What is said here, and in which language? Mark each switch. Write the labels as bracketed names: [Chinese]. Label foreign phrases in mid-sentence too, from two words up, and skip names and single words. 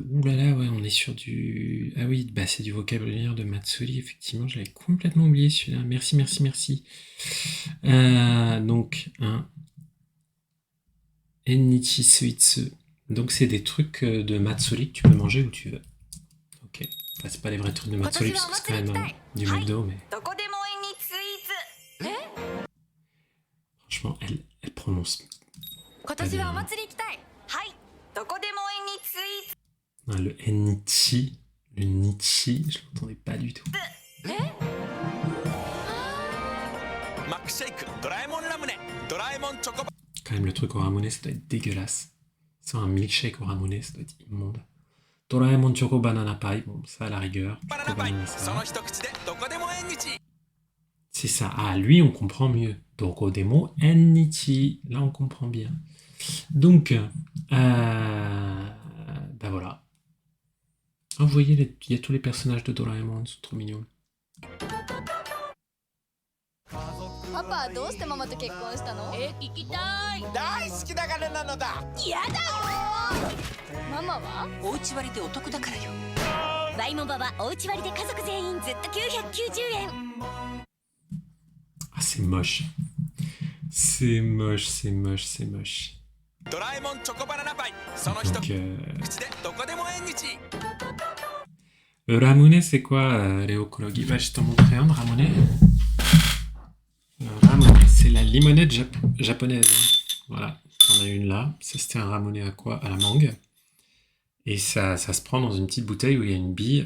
[French] Ouh là là, ouais, on est sur du... Ah oui, bah c'est du vocabulaire de Matsuri, effectivement, j'avais complètement oublié celui-là. Merci, merci, merci. Donc, un [Japanese] 縁日スイーツ. [French] Donc c'est des trucs de Matsuri que tu peux manger où tu veux. Ok. Enfin, c'est pas les vrais trucs de Matsuri, parce que c'est quand même du McDo, mais [Japanese] どこでも縁にスイーツ [French] franchement, elle prononce... [Japanese] 今年はお祭り行きたいはいどこでも縁にスイーツ [French] Ah, le Ennichi, le Nichi, je l'entendais pas du tout. [Japanese] マックシェイクドラえもんラムネドラえもんチョコバ [French] Quand même, le truc au ramune, ça doit être dégueulasse. C'est un milkshake au ramune, ça doit être immonde. Doraemon Choco Banana Pie, bon, ça à la rigueur. [Japanese] バナ [French] Choco [Japanese] ナパイ [French] Banana [Japanese] その [French] ça. [Japanese] 一口でどこでも縁日 [French] C'est ça. Ah, lui, on comprend mieux. [Japanese] どこでも縁日. [French] Là, on comprend bien. Donc, bah voilà. Ah, vous voyez, il y a tous les personnages de Doraemon, ils sont trop mignons. [Japanese] パパはどうしてママと結婚したの？聞きたい。大好きだからなのだやだよ。ママは？おうち割でお得だからよ。ワイモバはおうち割で家族全員ずっと990円。 [French] Ah, c'est moche. C'est moche, c'est moche, c'est moche. [Japanese] ドラえもんチョコバナナパイその一 [French] Donc, [Japanese] 口でどこでも縁日 [French] Ramune, c'est quoi, Léo Kologi? Bah, je t'en montrerai un de Ramune. Ramune, c'est la limonade japonaise. Hein. Voilà, on a une là. Ça, c'était un Ramune à quoi? À la mangue. Et ça se prend dans une petite bouteille où il y a une bille.